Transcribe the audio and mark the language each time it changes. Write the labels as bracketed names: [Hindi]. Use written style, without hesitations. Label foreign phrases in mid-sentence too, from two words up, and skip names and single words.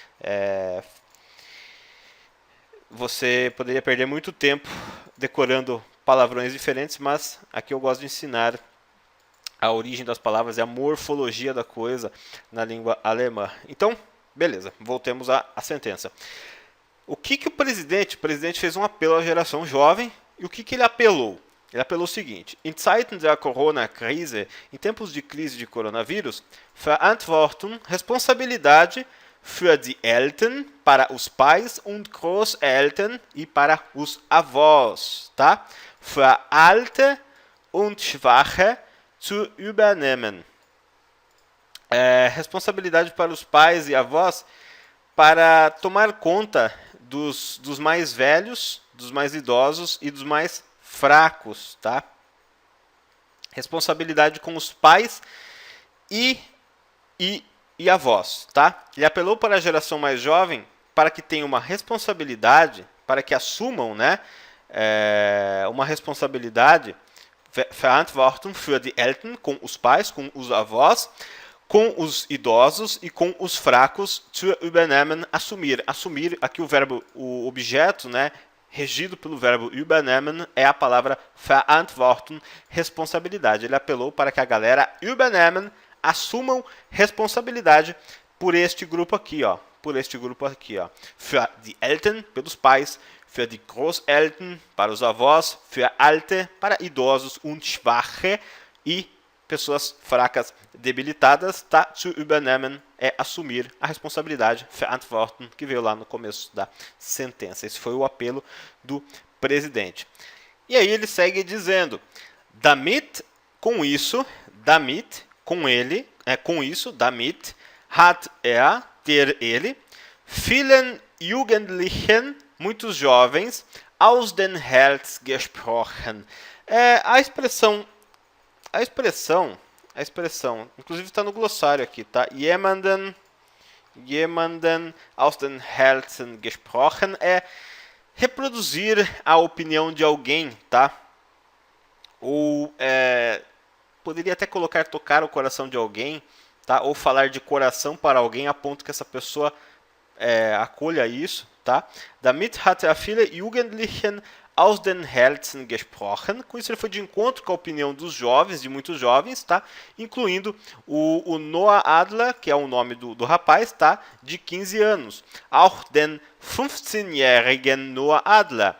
[Portuguese] Você poderia perder muito tempo decorando palavrões diferentes, mas aqui eu gosto de ensinar a origem das palavras e a morfologia da coisa na língua alemã. Então, beleza, voltemos à sentença. O que o presidente fez um apelo à geração jovem, e o que ele apelou? Ele apelou o seguinte: [German] In Zeiten der Corona-Krise, [Portuguese] em tempos de crise de coronavírus, [German] Verantwortung, responsabilidade, für die Eltern, [Portuguese] para os pais, [German] und Großeltern, [Portuguese] e para os avós, tá? [German] Für Alte und Schwache zu übernehmen. [Portuguese] Responsabilidade para os pais e avós para tomar conta dos mais velhos, dos mais idosos e dos mais fracos, tá? Responsabilidade com os pais e avós, tá? Ele apelou para a geração mais jovem para que tenha uma responsabilidade, para que assumam, né, uma responsabilidade, [German] Verantwortung für die Eltern, [Portuguese] com os pais, com os avós, com os idosos e com os fracos, [German] zu übernehmen, [Portuguese] assumir. Assumir, aqui o objeto, né, regido pelo verbo übernehmen, é a palavra verantworten, responsabilidade. Ele apelou para que a galera übernehmen, assumam responsabilidade por este grupo aqui, ó. [German] Für die Eltern, [Portuguese] pelos pais, [German] für die Großeltern, [Portuguese] para os avós, [German] für Alte, [Portuguese] para idosos, [German] und Schwache, [Portuguese] e pessoas fracas, debilitadas, tá? [German] Zu übernehmen [Portuguese] é assumir a responsabilidade, verantworten, que veio lá no começo da sentença. Esse foi o apelo do presidente. E aí ele segue dizendo, damit, com isso, damit, com ele, com isso, [German] damit, hat ele, vielen Jugendlichen, [Portuguese] muitos jovens, [German] aus den Herz gesprochen. [Portuguese] A expressão, inclusive está no glossário aqui, tá? [German] Jemanden aus den Herzen gesprochen [Portuguese] é reproduzir a opinião de alguém, tá? Ou poderia até colocar tocar o coração de alguém, tá? Ou falar de coração para alguém a ponto que essa pessoa acolha isso, tá? [German] Damit hat viele Jugendlichen aus den Herzen gesprochen. [Portuguese] Com isso ele foi de encontro com a opinião dos jovens, de muitos jovens, tá? Incluindo o Noah Adler, que é o nome do rapaz, tá? De 15 anos. [German] Auch den 15-jährigen Noah Adler.